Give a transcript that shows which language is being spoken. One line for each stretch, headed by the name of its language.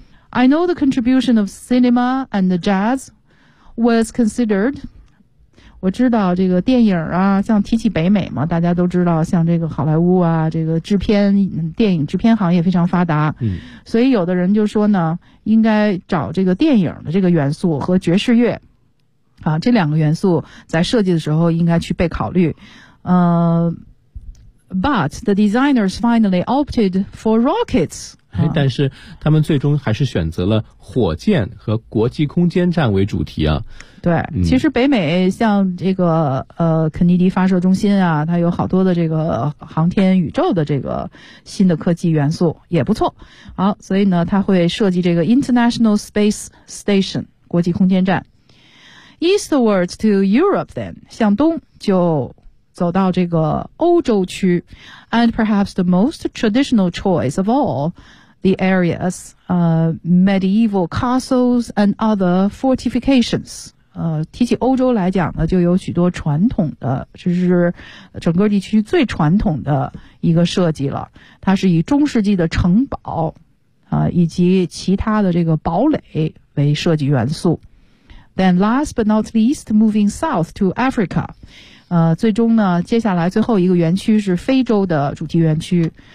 English: I know the contribution of cinema and the jazz was considered。
Chinese: 我知道这个电影啊，像提起北美嘛，大家都知道像这个好莱坞啊，这个制片电影制片行业非常发达，所以有的人就说呢，应该找这个电影的这个元素和爵士乐啊，这两个元素在设计的时候应该去被考虑。
English: But the designers finally opted for rockets。
Chinese: 但是他们最终还是选择了火箭和国际空间站为主题啊。对，其实北美像这个肯尼迪发射中心啊，它有好多的这个航天宇宙的这个新的科技元素也不错。好，所以呢，它会设计这个 International Space Station 国际空间站。
English: Eastwards to Europe then，
Chinese: 向东就走到这个欧洲区。
English: And perhaps the most traditional choice of all the areas medieval castles and other fortifications。
Chinese: 提起欧洲来讲呢，就有许多传统的，这是整个地区最传统的一个设计了，它是以中世纪的城堡以及其他的这个堡垒为设计元素。
English: Then last but not least moving south to Africa，
Chinese: 最终呢，接下来最后一个园区是非洲的主题园区。